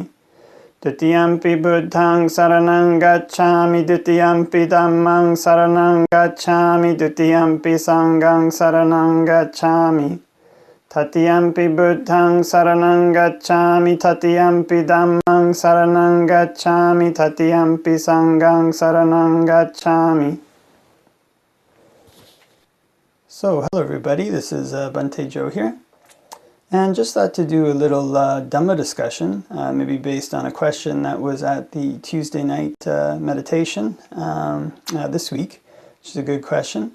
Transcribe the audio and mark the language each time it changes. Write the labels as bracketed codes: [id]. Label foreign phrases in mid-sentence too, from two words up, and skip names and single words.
[pi] Dutiyampi buddhang saranang gacchami, dutiyampi dhammang saranang gacchami, dutiyampi sanghang saranang gacchami. Tatiyampi buddhang saranang gacchami, tatiyampi dhammang saranang gacchami, tatiyampi sanghang saranang gacchami. [en] So, hello everybody, this is Bhante Joe here, and just thought to do a little Dhamma discussion, maybe based on a question that was at the Tuesday night meditation this week, which is a good question.